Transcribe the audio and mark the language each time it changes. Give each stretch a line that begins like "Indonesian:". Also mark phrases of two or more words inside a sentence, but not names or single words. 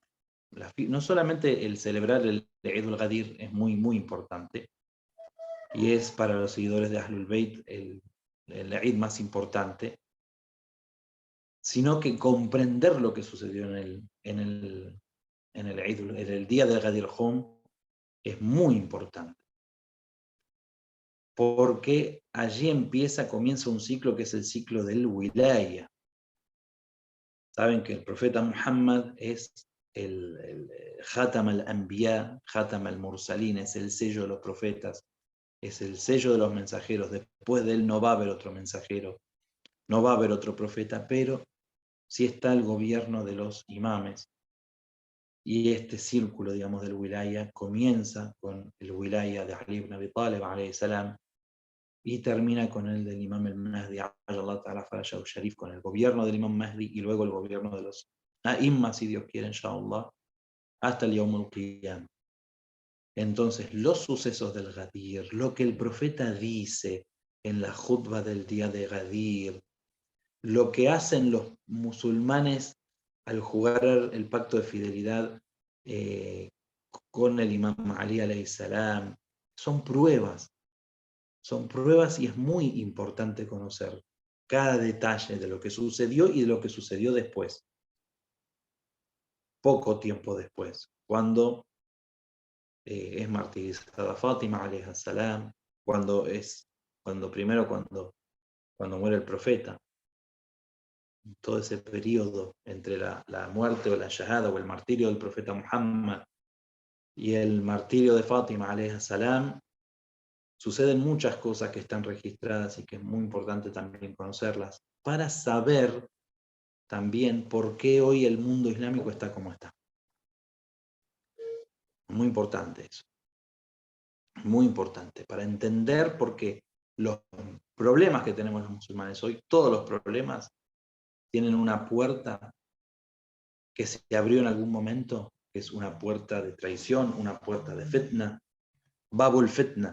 Spanish: No solamente el celebrar el Eid al-Ghadir es muy, muy importante, y es para los seguidores de Ahlul Bayt el Eid más importante, sino que comprender lo que sucedió en el día del Ghadir Hum es muy importante. Porque allí comienza un ciclo que es el ciclo del Wilaya. Saben que el profeta Muhammad es el
Arabic: خاتم الأنبياء، خاتم المرسلين,
Spanish: es el sello de los profetas, es el sello de los mensajeros. Después de él no va a haber otro mensajero, no va a haber otro profeta, pero sí está el gobierno de los imames. Y este círculo, digamos, del wilaya comienza con el wilaya de Ali ibn Abi Talib,
Arabic: عليه السلام,
Spanish: y termina con el del imam al-Mahdi,
Arabic: الله تعالى فرجه الشريف,
Spanish: con el gobierno del imam Mahdi y luego el gobierno de los a'imma, si Dios quiere, inshallah, hasta el
Arabic: يوم القيام.
Spanish: Entonces, los sucesos del Ghadir, lo que el profeta dice en la khutbah del día de Ghadir, lo que hacen los musulmanes al jugar el pacto de fidelidad con el imam Ali
Arabic: عليه السلام,
Spanish: son pruebas y es muy importante conocer cada detalle de lo que sucedió y de lo que sucedió después, poco tiempo después, cuando es martirizada Fátima
Arabic: عليه السلام,
Spanish: cuando muere el profeta, todo ese periodo entre la muerte o la shahada o el martirio del profeta Muhammad y el martirio de Fátima
Arabic: عليه السلام,
Spanish: suceden muchas cosas que están registradas y que es muy importante también conocerlas para saber también por qué hoy el mundo islámico está como está. Muy importante eso. Muy importante para entender por qué los problemas que tenemos los musulmanes hoy, todos los problemas, tienen una puerta que se abrió en algún momento, que es una puerta de traición, una puerta de fitna,
Arabic: باب الفتنة.